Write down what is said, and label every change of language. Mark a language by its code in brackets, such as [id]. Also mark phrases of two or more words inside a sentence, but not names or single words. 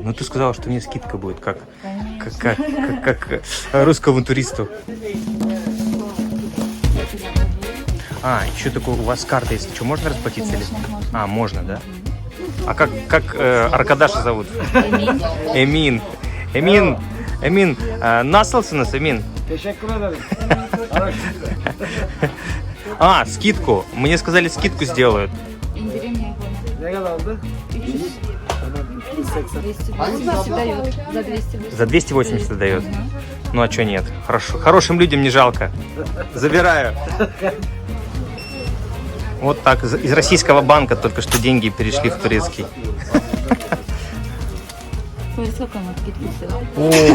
[ru] Ну, ты сказала, что мне скидка будет, как русскому туристу. А, еще такое, у вас карта есть. Что, можно расплатиться? Или? Конечно, можно. А, можно, да? А как Аркадаша зовут? Эмин. Эмин, [tr] nasılsınız [ru] Эмин? [tr] Teşekkür ederim. [ru] А, скидку. Мне сказали, скидку сделают. Индирим я понял. [tr] Ne kadardı? [ru] 280 дают. За 280. За 280 дает. Ну а чё нет? Хорошо, хорошим людям не жалко. Забираю. Вот так, из российского банка только что деньги перешли в турецкий. Сколько мы скидку сделали?